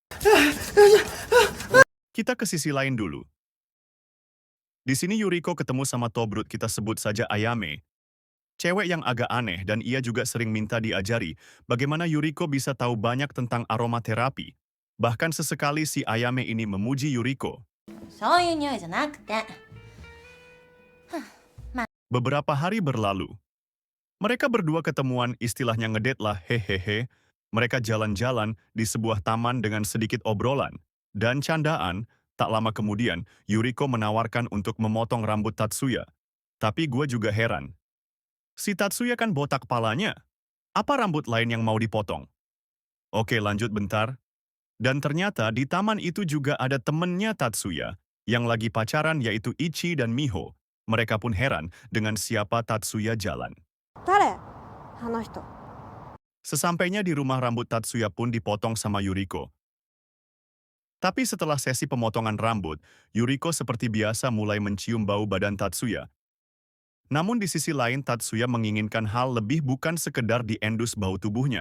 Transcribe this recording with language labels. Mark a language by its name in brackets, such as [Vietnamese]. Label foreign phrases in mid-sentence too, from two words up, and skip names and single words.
[Indonesian] Kita ke sisi lain dulu. Di sini Yuriko ketemu sama Tobrut, kita sebut saja Ayame. Cewek yang agak aneh, dan ia juga sering minta diajari bagaimana Yuriko bisa tahu banyak tentang aromaterapi. Bahkan sesekali si Ayame ini memuji Yuriko. [Japanese] そういう匂いじゃなくて。 [Indonesian] Beberapa hari berlalu. Mereka berdua ketemuan istilahnya ngedate lah, hehehe. Mereka jalan-jalan di sebuah taman dengan sedikit obrolan. Dan candaan, tak lama kemudian, Yuriko menawarkan untuk memotong rambut Tatsuya. Tapi gue juga heran. Si Tatsuya kan botak kepalanya. Apa rambut lain yang mau dipotong? Oke, lanjut bentar. Dan ternyata di taman itu juga ada temennya Tatsuya, yang lagi pacaran yaitu Ichi dan Miho. Mereka pun heran dengan siapa Tatsuya jalan. [Japanese] 誰あの人。 [Indonesian] Sesampainya di rumah rambut Tatsuya pun dipotong sama Yuriko. Tapi setelah sesi pemotongan rambut, Yuriko seperti biasa mulai mencium bau badan Tatsuya. Namun di sisi lain Tatsuya menginginkan hal lebih bukan sekedar diendus bau tubuhnya.